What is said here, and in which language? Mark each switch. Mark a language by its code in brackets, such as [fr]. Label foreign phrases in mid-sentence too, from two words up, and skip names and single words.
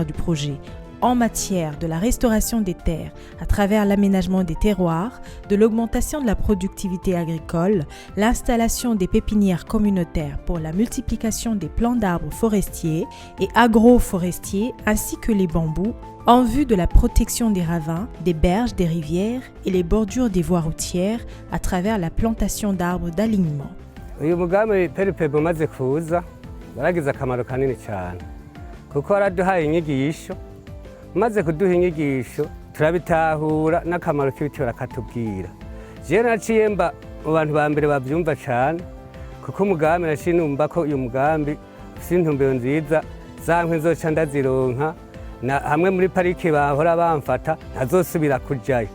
[fr] du projet en matière de la restauration des terres à travers l'aménagement des terroirs, de l'augmentation de la productivité agricole, l'installation des pépinières communautaires pour la multiplication des plants d'arbres forestiers et agroforestiers ainsi que les bambous en vue de la protection des ravins, des berges des rivières et les bordures des voies routières à travers la plantation d'arbres d'alignement. [rn] Uyu mugambi PRPB umaze kuza waragize akamaro kanini cyane kuko waraduhaye inyigisho maze kuduha inyigisho turabitahura n'akamaro k'ibiti barakatubwira. Je naciye mba mu bantu ba mbere bavyumva cyane kuko umugambi naciye numva ko uyu mugambi ufite intumbero nziza zankwe nzoca ndazironka na hamwe muri parike bahora bamfata ntazosubira kujayo.